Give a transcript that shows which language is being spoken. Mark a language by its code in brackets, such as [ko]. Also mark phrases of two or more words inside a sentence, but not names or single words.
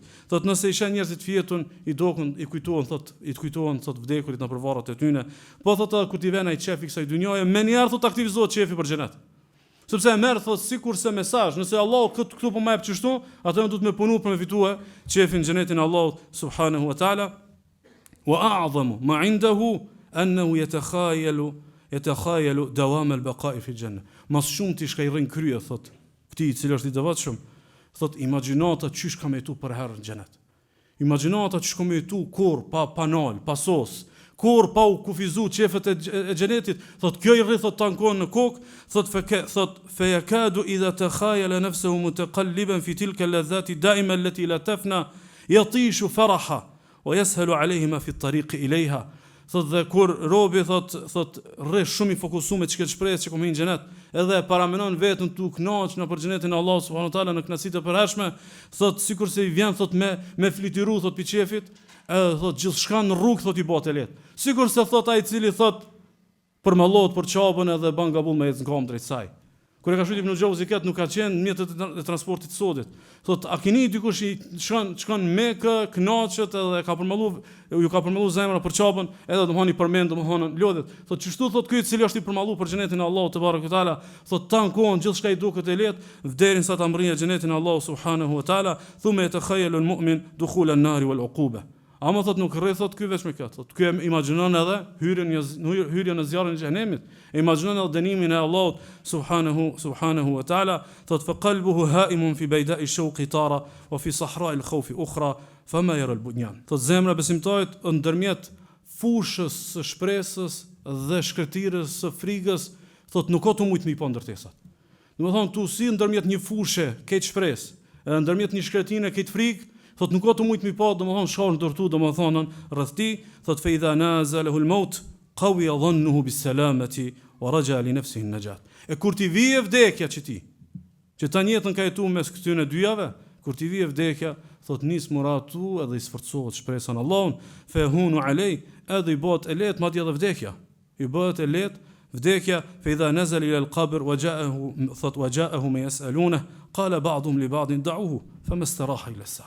[sq] Thot nëse i shën njerëzit fjetun, i dokun, i kujtohen thot vdekurit në përvarrat e tyre. Po thot kur ti vjen ai çefi kësaj dynjaje, më herë thot aktivizohet çefi për xhenet. Sepse e merr thot sikurse mesazh, nëse Allahu këtu po më jep çështu, atë do të më punu për me fitue çefin xhenetin Allahu [ar] سبحانه وتعالى. وأعظم ما عنده أنه يتخيل دوام البقاء في الجنة. [sq] Mas shumë ti shka i rrin krye thot, këtij i cili është i devotshëm, thot imagjinata çish ka me jetu për herë në xhenet. Imagjinata çish ka me jetu kur pa nal, pa sos, kur pa u kufizu çefet e xhenetit, thot kjo i rri thot tankon në kokë, thot [ar] فيكاد إذا تخيل نفسه متقلبا في تلك اللذات الدائمة التي لا تفنى يطيش فرحا ويسهل عليه ما في الطريق إليها. [sq] Thot dhe kur robi thot rri shumë i fokusuar me çka shpresë që komin në xhenet, edhe paramenon vetën tu kënaq në për xhenetin e Allahut [ar] سبحانه وتعالى [sq] në kënaqësitë e përhershme, thot sikurse i vjen thot me flitiru thot pi çefit, edhe thot gjithçka në rrugë thot i bëhet e lehtë. Sikurse thot ai i cili thot përmallohet për çapën edhe ban gabull me ecën kom drejt saj. Kur e ka shujt Ibn Xhauzi ket nuk ka qenë mjetet e transportit sodit. Thot a keni dikush i shkon Mekë, kënaqet edhe ju ka përmalluar zemra për çapën, edhe domthoni përmend domthoni lodhet. Thot çështu thot ky i cili është i përmalluar për xhenetin e Allahut te barekuhu teala, thot tankon gjithçka i duket e lehtë derinsa ta mbrojë xhenetin e Allahut [ar] سبحانه وتعالى, ثم يتخيل المؤمن دخول النار والعقوبة. [sq] Ama thot nuk rri thot ky veç me këtë. Thot ky imagjinon edhe hyrjen në zjarrin e xhenemit. Imagjinon edhe dënimin e Allahut [ar] سبحانه وتعالى. Thot فقلبه هائم في بيداء الشوق تارة وفي صحراء الخوف أخرى فما يرى البنيان. [sq] Thot zemra besimtarit ndërmjet fushës së shpresës dhe shkretirës së frikës, thot nuk ka të mujt me i pa ndërtesat. Domethënë tu si ndërmjet një fushë ke shpresë, edhe ndërmjet një shkretinë ke frikë, thot nuk ka të mujt mi pa, domethënë shkon ndërtu, domethënë rreth ti, thot [ar] فإذا نزل به الموت قوي ظنه بالسلامة ورجا لنفسه النجاة. [sq] E kur ti vije vdekja që tani jetën ka jetuar mes këtyre dyjave, kur ti vije vdekja, thot nis muratu edhe i sforcohet shpresa në Allahun, [ar] فهان عليه, [sq] edhe i bëhet e lehtë madje edhe vdekja. I bëhet e lehtë vdekja, [ar] فإذا نزل إلى القبر وجاءه ما يسألون قال بعضهم لبعض دعوه فاستراح إلى الساعة.